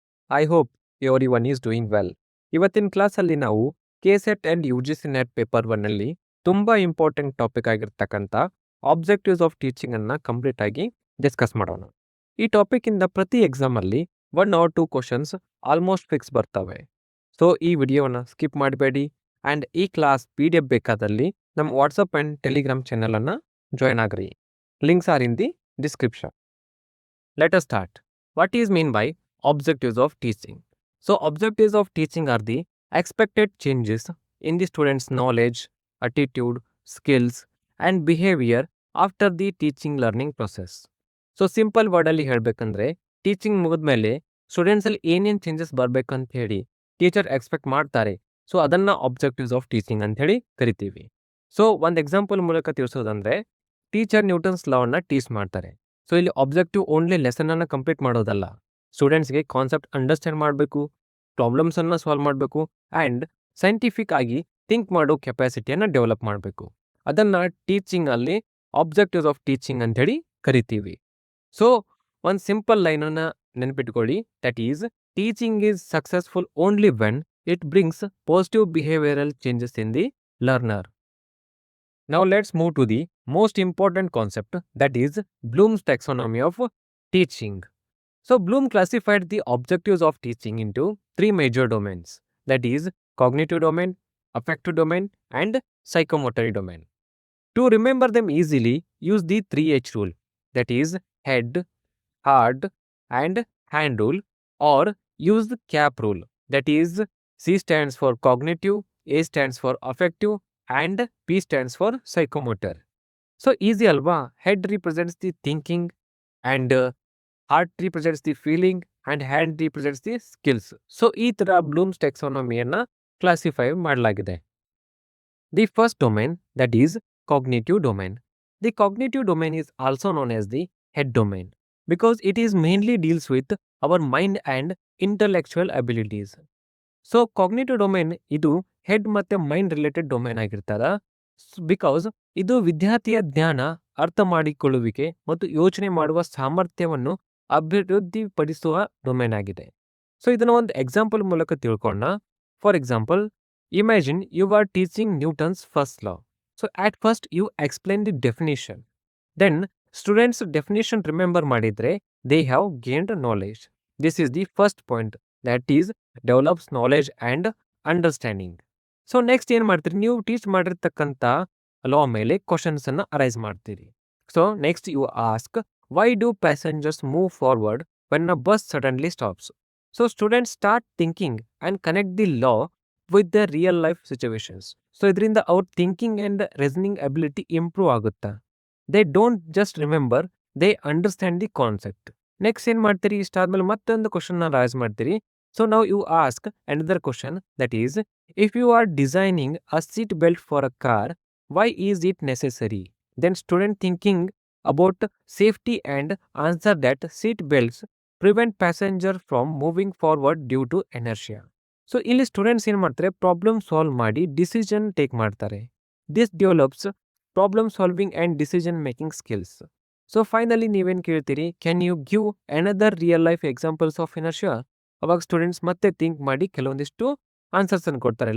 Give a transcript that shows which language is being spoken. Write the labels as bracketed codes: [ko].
[en] I hope everyone is doing well. [kn] ಇವತ್ತಿನ ಕ್ಲಾಸಲ್ಲಿ ನಾವು KSET and U G C net paper 1 ಅಲ್ಲಿ ತುಂಬಾ ಇಂಪಾರ್ಟೆಂಟ್ ಟಾಪಿಕ್ ಆಗಿರ್ತಕ್ಕಂಥ ಆಬ್ಜೆಕ್ಟಿವ್ಸ್ ಆಫ್ ಟೀಚಿಂಗ್ ಅನ್ನ ಕಂಪ್ಲೀಟ್ ಆಗಿ ಡಿಸ್ಕಸ್ ಮಾಡೋಣ. ಈ ಟಾಪಿಕ್ ಇಂದ ಪ್ರತಿ ಎಕ್ಸಾಮ್ ಅಲ್ಲಿ 1 or 2 ಕ್ವಶನ್ಸ್ ಆಲ್ಮೋಸ್ಟ್ ಫಿಕ್ಸ್ ಬರ್ತವೆ. ಸೊ ಈ ವಿಡಿಯೋನ ಸ್ಕಿಪ್ ಮಾಡಬೇಡಿ ಅಂಡ್ ಈ ಕ್ಲಾಸ್ PDF ಬೇಕಾದಲ್ಲಿ ನಮ್ಮ ವಾಟ್ಸಪ್ ಅಂಡ್ ಟೆಲಿಗ್ರಾಮ್ ಚಾನೆಲ್ ಅನ್ನ join agri. [en] Links are in the description. Let us start. What is mean by objectives of teaching? So objectives of teaching are the expected changes in the student's knowledge, attitude, skills and behavior after the teaching learning process. So simple word [kn] ಅಲ್ಲಿ ಹೇಳಬೇಕಂದ್ರೆ teaching ಮುಗಿದ್ಮೇಲೆ students ಅಲ್ಲಿ ಏನೇನು changes ಬರಬೇಕಂತ ಹೇಳಿ teacher expect ಮಾಡ್ತಾರೆ. So ಅದನ್ನ objectives of teaching ಅಂತ ಹೇಳಿ ಕರಿತೀವಿ. ಸೊ ಒಂದು ಎಕ್ಸಾಂಪಲ್ ಮೂಲಕ ತಿಳಿಸೋದಂದ್ರೆ ಟೀಚರ್ ನ್ಯೂಟನ್ಸ್ ಲಾ ಅನ್ನ ಟೀಚ್ ಮಾಡ್ತಾರೆ. ಸೊ ಇಲ್ಲಿ ಆಬ್ಜೆಕ್ಟಿವ್ ಓನ್ಲಿ ಲೆಸನ್ ಅನ್ನ ಕಂಪ್ಲೀಟ್ ಮಾಡೋದಲ್ಲ, ಸ್ಟೂಡೆಂಟ್ಸ್ಗೆ ಕಾನ್ಸೆಪ್ಟ್ ಅಂಡರ್ಸ್ಟ್ಯಾಂಡ್ ಮಾಡಬೇಕು, ಪ್ರಾಬ್ಲಮ್ಸ್ ಅನ್ನ ಸಾಲ್ವ್ ಮಾಡಬೇಕು ಆ್ಯಂಡ್ ಸೈಂಟಿಫಿಕ್ ಆಗಿ ಥಿಂಕ್ ಮಾಡೋ ಕೆಪಾಸಿಟಿಯನ್ನು ಡೆವಲಪ್ ಮಾಡಬೇಕು. ಅದನ್ನು ಟೀಚಿಂಗ್ ಅಲ್ಲಿ ಆಬ್ಜೆಕ್ಟಿವ್ಸ್ ಆಫ್ ಟೀಚಿಂಗ್ ಅಂತ ಹೇಳಿ ಕರಿತೀವಿ. ಸೊ ಒಂದು simple ಲೈನನ್ನು ನೆನಪಿಟ್ಕೊಳ್ಳಿ, [en] That is teaching is successful only when it brings positive behavioural changes in the learner. Now let's move to the most important concept, that is Bloom's taxonomy of teaching. So Bloom classified the objectives of teaching into 3 major domains, that is cognitive domain, affective domain and psychomotor domain. To remember them easily, use the 3H rule, that is head, heart and hand rule, or use the CAP rule, that is C stands for cognitive, A stands for affective and P stands for psychomotor. So easy alva, head represents the thinking and heart represents the feeling and hand represents the skills. [kn] So ಈ ತರ Bloom's ಟೆಕ್ಸಾನಮಿಯನ್ನು classify ಮಾಡಲಾಗಿದೆ. [en] The first domain, that is cognitive domain. The cognitive domain is also known as the head domain because it is mainly deals with our mind and intellectual abilities. [kn] So cognitive domain ಇದು head ಮತ್ತೆ mind related domain ಆಗಿರ್ತದ, because ಇದು ವಿದ್ಯಾರ್ಥಿಯ ಜ್ಞಾನ, ಅರ್ಥ ಮಾಡಿಕೊಳ್ಳುವಿಕೆ ಮತ್ತು ಯೋಚನೆ ಮಾಡುವ ಸಾಮರ್ಥ್ಯವನ್ನು ಅಭಿವೃದ್ಧಿಪಡಿಸುವ ಡೊಮೇನ್ ಆಗಿದೆ. ಸೊ ಇದನ್ನ ಒಂದು ಎಕ್ಸಾಂಪಲ್ ಮೂಲಕ ತಿಳ್ಕೊಂಡ. [en] For example, imagine you are teaching Newton's first law. So at first you explain the definition, then students definition remember ಮಾಡಿದ್ರೆ they have gained knowledge. This is the first point, that is develops knowledge and understanding. [kn] So next ಏನು ಮಾಡ್ತೀರಿ, ನೀವು teach ಮಾಡಿರ್ತಕ್ಕಂಥ ಲಾ ಮೇಲೆ questions ಅನ್ನ arise ಮಾಡ್ತೀರಿ. [en] So next you ask, why do passengers move forward when a bus suddenly stops? So students start thinking and connect the law with the real life situations. [kn] So ಇದರಿಂದ ಅವ್ರ thinking and reasoning ability improve ಆಗುತ್ತಾ. [en] They don't just remember, they understand the concept. [kn] Next ಏನು ಮಾಡ್ತೀರಿ, ಇಷ್ಟಾದ್ಮೇಲೆ ಮತ್ತೊಂದು ಕ್ವಶನ್ನ rice ಮಾಡ್ತೀರಿ. [en] So now you ask another question, that is, if you are designing a seat belt for a car, why is it necessary? Then student thinking about safety and answer that seat belts prevent passenger from moving forward due to inertia. [kn] So ಇಲ್ಲಿ students ಏನು ಮಾಡ್ತಾರೆ, problem solve ಮಾಡಿ decision take ಮಾಡ್ತಾರೆ. [en] This develops problem solving and decision making skills. So finally [kn] ನೀವೇನು ಕೇಳ್ತೀರಿ, [en] Can you give another real life examples of inertia? [kn] ಅವಾಗ students ಮತ್ತೆ think ಮಾಡಿ ಕೆಲವೊಂದಿಷ್ಟು ಆನ್ಸರ್ಸ್ ಅನ್ನು ಕೊಡ್ತಾರೆ.